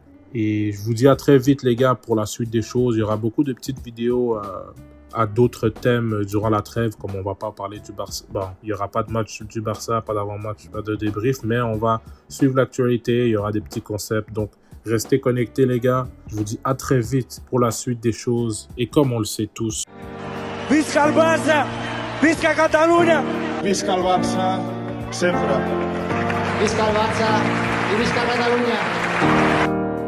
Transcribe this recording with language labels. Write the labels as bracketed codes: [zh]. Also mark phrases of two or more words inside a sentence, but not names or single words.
[fr] Et je vous dis à très vite les gars pour la suite des choses. Il y aura beaucoup de petites vidéos à d'autres thèmes durant la trêve, comme on va pas parler du Barça. Bon, il n'y aura pas de match du Barça, pas d'avant-match, pas de débrief, mais on va suivre l'actualité. Il y aura des petits concepts. Donc, restez connectés les gars. Je vous dis à très vite pour la suite des choses. Et comme on le sait tous... [ca] Visca el Barça! Visca Catalunya! Visca el Barça, sempre. Visca el Barça i visca Catalunya!